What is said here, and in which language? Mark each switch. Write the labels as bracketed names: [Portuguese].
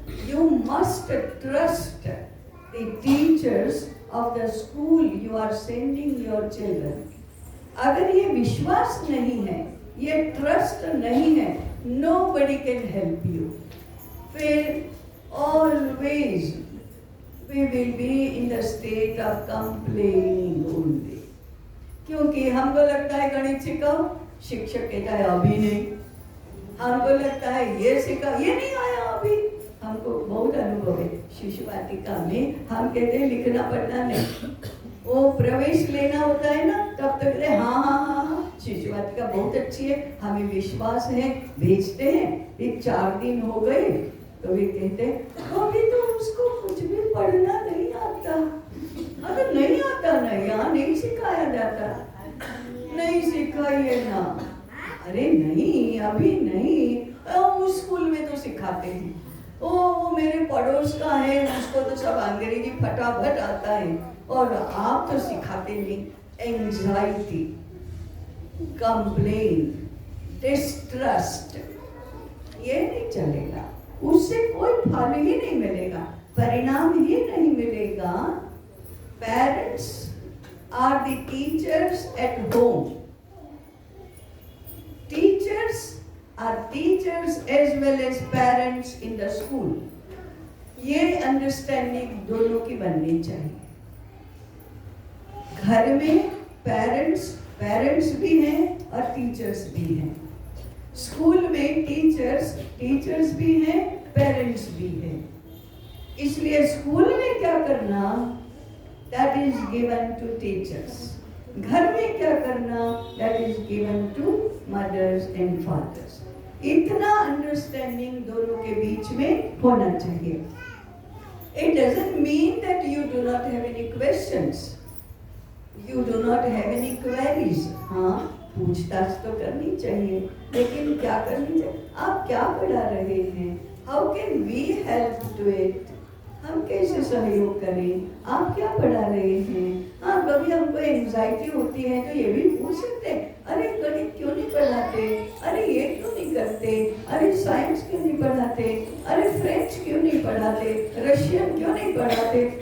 [English] You must trust the teachers of the school you are sending your children. [Hindi] अगर ये विश्वास नहीं है, ये ट्रस्ट नहीं है, [English] nobody can help you। [Hindi] फिर always [English] we will be in the state of complaining only. [Hindi] क्योंकि हमको लगता है गणित सिखाओ, शिक्षक कहता है अभी नहीं। हमको लगता है ये सिखाओ, ये नहीं आया अभी। हमको बहुत अनुभव है शिशु वाटिका में, हम कहते हैं लिखना पढ़ना नहीं, वो प्रवेश लेना होता है ना, तब तक हाँ हाँ हाँ हाँ शिशु वाटिका बहुत अच्छी है, हमें विश्वास है, भेजते हैं। एक 4 दिन हो गए तो वे कहते अभी तो उसको कुछ भी पढ़ना नहीं आता। अगर नहीं आता ना, यहाँ नहीं सिखाया जाता, नहीं सिखाइए ना। अरे नहीं अभी नहीं, उस स्कूल में तो सिखाते हैं, वो मेरे पड़ोस का है, उसको तो सब अंग्रेजी फटाफट आता है, और आप तो सिखाते नहीं। एंजाइटी, कंप्लेन, डिस्ट्रस्ट, ये नहीं चलेगा, उससे कोई फल ही नहीं मिलेगा, परिणाम ही नहीं मिलेगा। [English] parents are the [Hindi] teachers [English] At home, teachers are teachers as well as parents in the school. [Hindi] ये अंडरस्टैंडिंग दोनों की बननी चाहिए। घर में पेरेंट्स भी हैं और टीचर्स भी हैं, स्कूल में टीचर्स भी हैं, पेरेंट्स भी हैं। इसलिए स्कूल में क्या करना, [English] that is given to teachers. [Hindi] घर में क्या करना, [English] that is given to mothers and fathers. [Hindi] इतना अंडरस्टैंडिंग दोनों के बीच में होना चाहिए। [English] It doesn't mean that you do not have any questions, you do not have any queries. [Hindi] हाँ, पूछताछ तो करनी चाहिए, लेकिन क्या करनी चाहिए, आप क्या पढ़ा रहे हैं, [English] how can we help to it, [Hindi] हम कैसे सहयोग करें, आप क्या पढ़ा रहे हैं। हाँ, कभी हमको एंजाइटी होती है तो ये भी पूछ सकते हैं, अरे गणित क्यों नहीं पढ़ाते, अरे ये क्यों नहीं करते, अरे साइंस क्यों नहीं पढ़ाते, अरे फ्रेंच क्यों नहीं पढ़ाते, रशियन क्यों नहीं पढ़ाते।